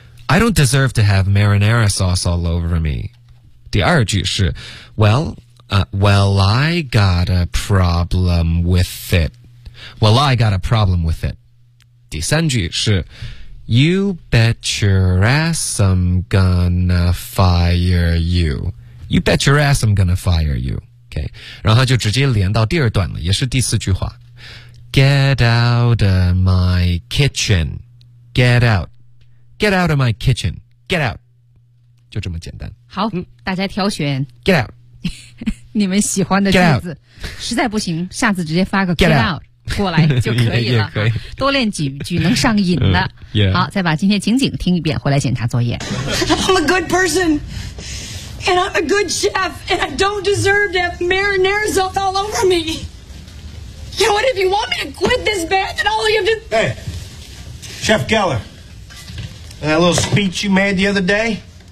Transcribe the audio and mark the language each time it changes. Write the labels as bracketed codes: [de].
[en] I don't deserve to have marinara sauce all over me。 [zh] 第二句是 [en] Well, I got a problem with it. Well, I got a problem with it. [zh] 第三句是 [en] You bet your ass I'm gonna fire you. You bet your ass I'm gonna fire you. Okay. [zh] 然后就直接连到第二段了，也是第四句话。 [en] Get out of my kitchen. Get out. Get out of my kitchen. Get out. [zh] 就这么简单。好，大家挑选 [en] get out， [zh] 你们喜欢的句子，实在不行，下次直接发个 [en] get out [zh] 过来就可以了。也可以多练几句能上瘾的。 [en] Yeah. [zh] 好，再把今天情景听一遍，回来检查作业。 [en] I'm a good person and I'm a good chef and I don't deserve to have marinara sauce all over me. You know what? If you want me to quit this band, then all you have to hey, Chef Geller, that little speech you made the other day.